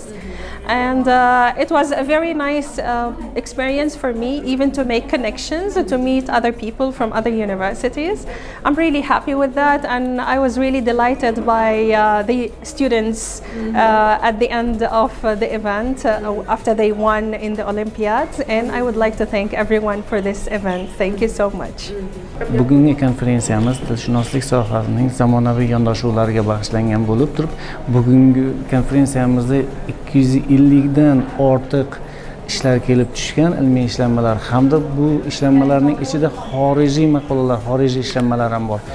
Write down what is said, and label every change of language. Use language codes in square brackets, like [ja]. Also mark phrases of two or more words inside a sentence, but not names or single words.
[en] And it was a very nice experience for me, even to make connections, to meet other people from other universities. I'm really happy with that, and I was really delighted by the students at the end of the event after they won in the Olympiad. And I would like to thank everyone for this event. Thank you so much. [uz] Bugungi konferensiyamiz tilshunoslik sohasining zamonaviy yondashuvlariga bag'ishlangan bo'lib turib, bugungi konferensiyamizda 250 dan ortiq ishlar kelib tushgan, ilmiy ishlanmalar hamda bu ishlanmalarning ichida xorijiy maqolalar, xorijiy ishlanmalar ham bor.